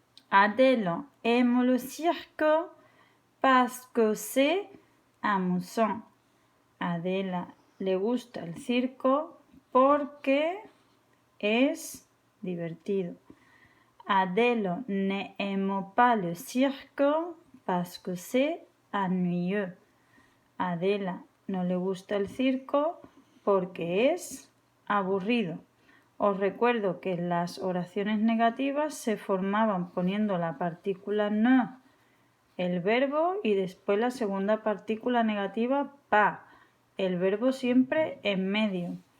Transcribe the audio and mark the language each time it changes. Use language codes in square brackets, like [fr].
[fr] Adèle aime le cirque parce que c'est amusant. [es] Adela le gusta el circo porque es divertido. [fr] Adèle n'aime pas le cirque parce que c'est ennuyeux. [es] Adela no le gusta el circo porque es aburrido. Os recuerdo que las oraciones negativas se formaban poniendo la partícula ne, el verbo y después la segunda partícula negativa pa, el verbo siempre en medio.